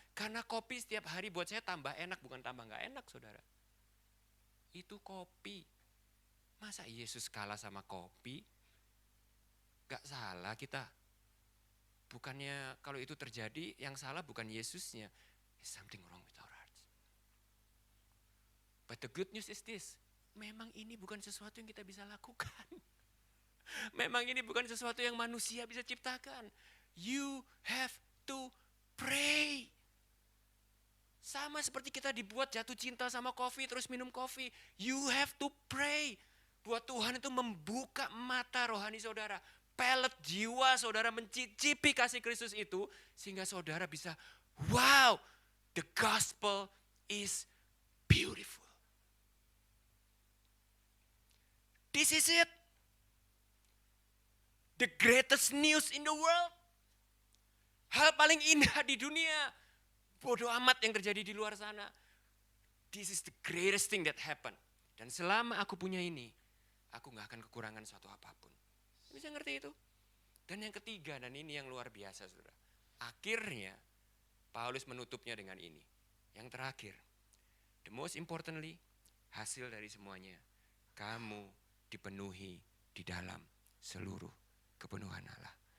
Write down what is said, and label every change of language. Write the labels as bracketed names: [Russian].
[Indonesian] Karena kopi setiap hari buat saya tambah enak, bukan tambah nggak enak saudara. Itu kopi. Masa Yesus kalah sama kopi? Gak salah kita. Bukannya kalau itu terjadi yang salah bukan Yesusnya. [English] There's something wrong with our hearts. But the good news is this. [Indonesian] Memang ini bukan sesuatu yang kita bisa lakukan. Memang ini bukan sesuatu yang manusia bisa ciptakan. [English] You have to pray. [Indonesian] Sama seperti kita dibuat jatuh cinta sama kopi terus minum kopi. [English] You have to pray. [Indonesian] Buat Tuhan itu membuka mata rohani saudara. Pelet jiwa saudara mencicipi kasih Kristus itu. Sehingga saudara bisa, [English] wow, the gospel is beautiful. This is it. The greatest news in the world. [Indonesian] Hal paling indah di dunia. Bodoh amat yang terjadi di luar sana. [English] This is the greatest thing that happened. [Indonesian] Dan selama aku punya ini, aku gak akan kekurangan suatu apapun. Bisa ngerti itu? Dan yang ketiga, dan ini yang luar biasa saudara. Akhirnya, Paulus menutupnya dengan ini. Yang terakhir, [English] the most importantly, [Indonesian] hasil dari semuanya, kamu dipenuhi di dalam seluruh kepenuhan Allah.